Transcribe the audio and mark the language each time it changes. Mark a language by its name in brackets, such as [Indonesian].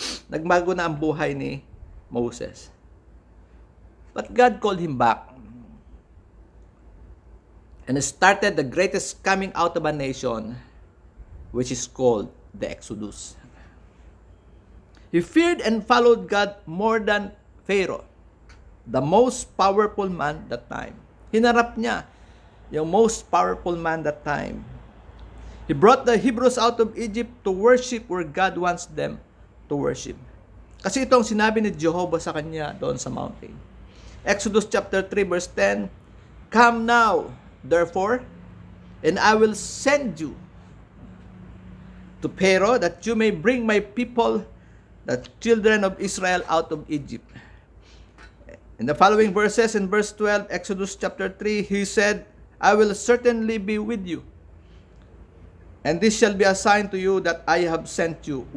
[Filipino] Nagbago na ang buhay ni Moses. [English] But God called him back. And started the greatest coming out of a nation, which is called the Exodus. He feared and followed God more than Pharaoh, the most powerful man that time. [Filipino] Hinarap niya yung [English] most powerful man that time. He brought the Hebrews out of Egypt to worship where God wants them to worship. [Filipino] Kasi ito ang sinabi ni Jehovah sa kanya doon sa mountain. [English] Exodus chapter 3 verse 10, "Come now, therefore, and I will send you to Pharaoh, that you may bring my people, the children of Israel, out of Egypt." In the following verses, in verse 12, Exodus chapter 3, he said, "I will certainly be with you, and this shall be a sign to you that I have sent you.